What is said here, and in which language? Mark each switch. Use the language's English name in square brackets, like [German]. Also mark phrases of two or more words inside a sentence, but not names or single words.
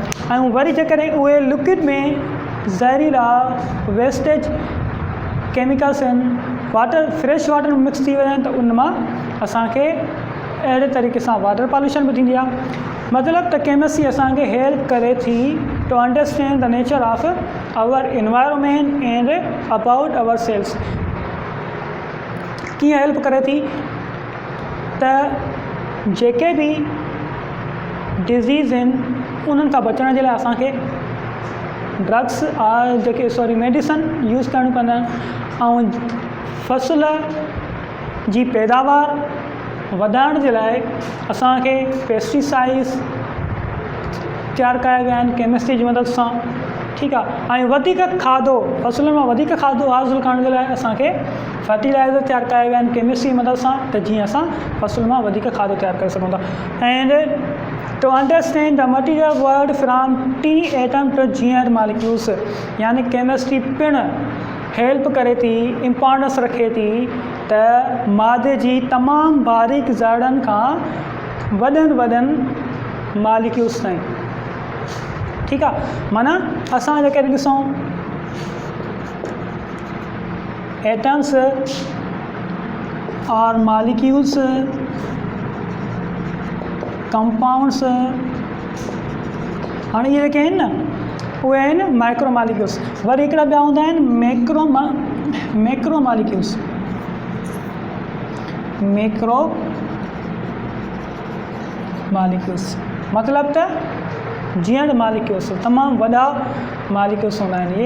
[Sindhi] ऐं वरी जेकॾहिं उहे लिक्विड में ज़हरीला [English] wastage chemicals [Sindhi] आहिनि [English] water fresh water [Sindhi] में मिक्स थी वेंदा आहिनि, त उन मां असांखे अहिड़े तरीक़े सां [English] water pollution [Sindhi] बि थींदी आहे। मतिलबु त केमिस्ट्री असांखे हेल्प करे थी [English] to understand the nature of our environment and about our cells. [Sindhi] कीअं हेल्प करे थी त जेके बि डिज़ीज़ आहिनि उन्हनि खां बचण जे लाइ असांखे ड्रग्स जेके मेडिसन यूज़ करणियूं पवंदा आहिनि, ऐं फसल जी पैदावार वधाइण जे लाइ असांखे पेस्टिसाइड्स तयारु कया विया आहिनि केमिस्ट्री जी मदद सां। ठीकु आहे। ऐं वधीक खाधो, फसलुनि मां वधीक खाधो हासिलु करण जे लाइ असांखे फर्टिलाइज़र तयारु कया विया आहिनि केमिस्ट्री जी मदद सां, त जीअं असां फसलुनि मां वधीक खाधो तयारु करे सघूं था। [English] and to understand the material world from the atom to the molecules, [Sindhi] यानी केमिस्ट्री पिणु हेल्प करे थी, इम्पोर्टेंस रखे थी त मादे जी तमामु बारीक ज़रड़नि खां वॾनि मालिक्यूल्स ताईं। ठीकु आहे। माना असां जेके ॾिसूं एटम्स और मालिक्यूल्स, कंपाउंड्स, हाणे इहे जेके आहिनि न उहे आहिनि [English] micro molecules. [Sindhi] वरी हिकिड़ा ॿिया हूंदा आहिनि [English] macro molecules. [Sindhi] मतिलबु त जीअं मालिक्यूल्स तमामु वॾा मालिक्यूल्स हूंदा आहिनि इहे।